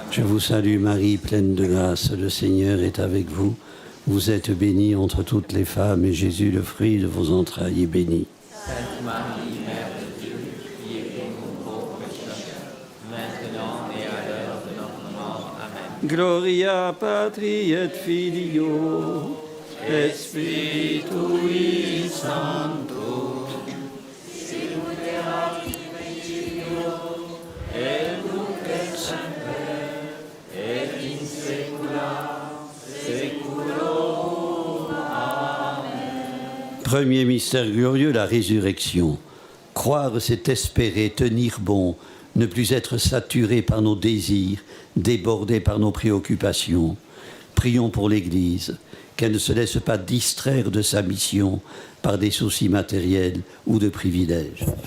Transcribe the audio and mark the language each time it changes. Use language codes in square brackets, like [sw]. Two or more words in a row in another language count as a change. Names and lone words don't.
[fr] Je vous salue Marie, pleine de grâce, le Seigneur est avec vous. Vous êtes bénie entre toutes les femmes, et Jésus, le fruit de vos entrailles, est béni. Sainte Marie, Mère de Dieu, priez pour nous pauvres pécheurs, maintenant et à l'heure de notre mort. Amen. [la] Gloria Patri et Filio, Spiritui Sancto, sicut erat in principio, et nunc et semper, et in saecula saeculorum. Amen. [fr] Premier mystère glorieux, la résurrection. Croire, c'est espérer, tenir bon, ne plus être saturé par nos désirs, débordé par nos préoccupations. Prions pour l'Église, qu'elle ne se laisse pas distraire de sa mission par des soucis matériels ou de privilèges.